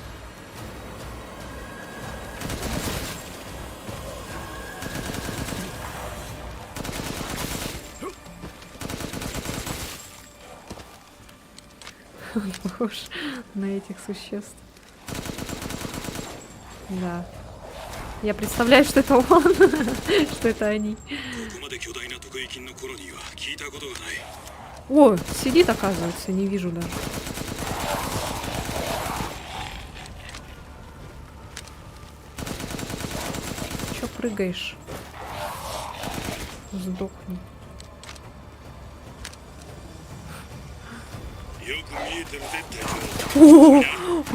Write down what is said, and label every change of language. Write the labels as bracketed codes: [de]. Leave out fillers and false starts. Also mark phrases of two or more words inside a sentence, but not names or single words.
[ru] Он похож на этих существ. Да. Я представляю, что это он, что это они. [ja] ここまで巨大な特異金のコロニーは聞いたことがない [ru] О, сидит, оказывается, не вижу даже. Чё прыгаешь? Сдохни. [ja] よく見えてるぜ隊長